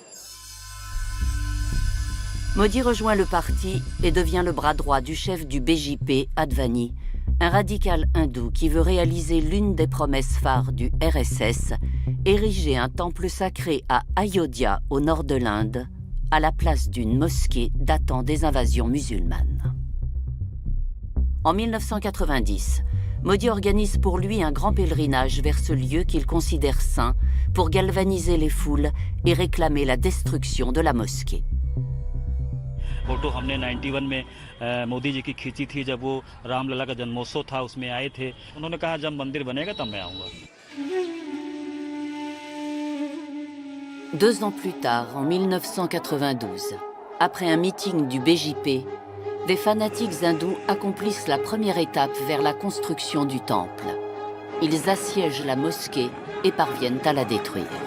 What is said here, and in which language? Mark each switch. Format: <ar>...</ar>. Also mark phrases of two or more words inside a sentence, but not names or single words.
<fr>Modi rejoint le parti et devient le bras droit du chef du BJP, Advani, un radical hindou qui veut réaliser l'une des promesses phares du RSS, ériger un temple sacré à Ayodhya, au nord de l'Inde, à la place d'une mosquée datant des invasions musulmanes. En 1990, Modi organise pour lui un grand pèlerinage vers ce lieu qu'il considère saint pour galvaniser les foules et réclamer la destruction de la mosquée.</fr> <hi>फोटो हमने 91 में मोदी जी की खींची थी जब वो रामलला का जन्मोत्सव था, उसमें आए थे। उन्होंने कहा जब मंदिर बनेगा तब मैं आऊँगा।</hi> <fr>2 ans plus tard, en 1992, après un meeting du BJP, des fanatiques hindous accomplissent la première étape vers la construction du temple. Ils assiègent la mosquée et parviennent à la détruire.</fr>